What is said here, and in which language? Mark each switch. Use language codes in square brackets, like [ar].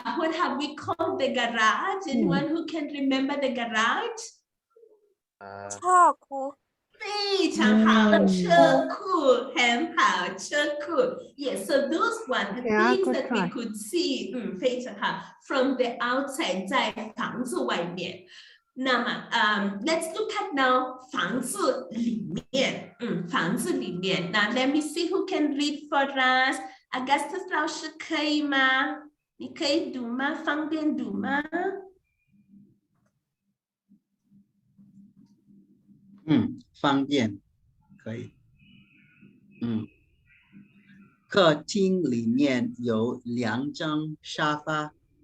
[en] what have we called the garage? Anyone who can remember the garage? [zh] 车库非常好，车库很好，车库。 [en] Yes, so those one the things that we could see， [zh] 非常好 [en] from the outside， [zh] 在房子外面。 [en] 那么let's look at now [zh] 房子里面，房子里面。 [en] 那 let me see who can read for us. [zh] Augustus 老师可以吗？你可以读吗？方便读吗？方便，可以。客厅里面有2张沙发。